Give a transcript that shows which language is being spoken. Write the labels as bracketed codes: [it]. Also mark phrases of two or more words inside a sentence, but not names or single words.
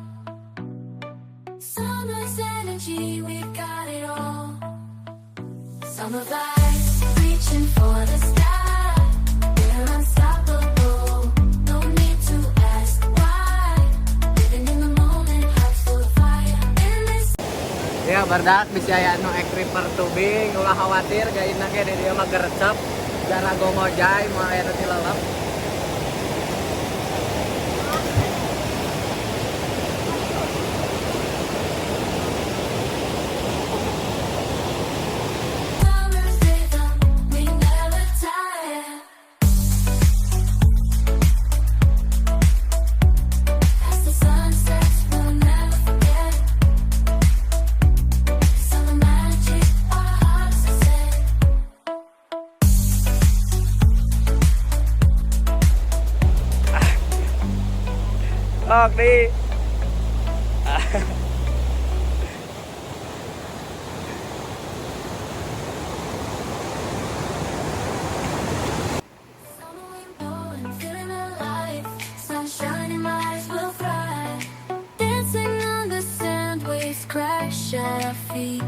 [en] Summer's energy, we've got it all. Summer vibes, reaching for the sky. We're unstoppable. No need to ask why. Living in the moment, hearts full of fire. In this [su] Ya bardak bisa aya nu ek river tubing ulah khawatir gaina ge di dieu mah gerecep jara gomojay mah aya nu tilelep. [en] summer's rhythm, we never tire. As the sun sets, we'll never forget. Summer magic, our hearts are set. [su] Sok di. [en] Summer wind blowing, feeling alive. Sunshine in my eyes will fly. Dancing on the sand, waves crash at our feet.